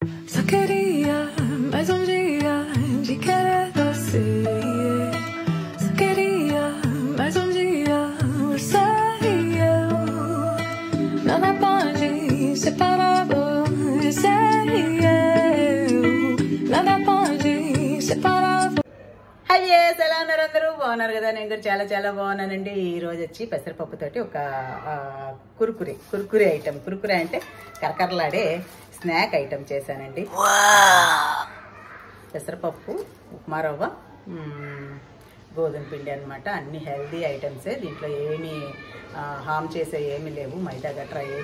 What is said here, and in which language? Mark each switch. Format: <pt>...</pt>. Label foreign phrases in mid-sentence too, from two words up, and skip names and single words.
<pt>Só queria mais dia de querer você. Só queria mais dia, você e eu. Nada pode separar você e eu. Nada pode separar.</pt> <te>హాయ్ ఎలా ఉన్నారు అందరూ బాగున్నారు కదా నేను కూడా చాలా బాగున్నానండి ఈ రోజు వచ్చి పెసరపప్పుతోటి ఒక కురుకురే ఐటమ్ కురుకురే అంటే కరకరలాడే</te> <en>snack item</en> <te>చేశానండి పెసరపప్పు ఉప్మా రవ్వ గోధుమ పిండి అన్నమాట అన్ని</te> <en>healthy items</en> <te>దీంట్లో ఏమీ హామ్ చేసే ఏమీ లేవు మైదా గట్రా ఏమీ</te>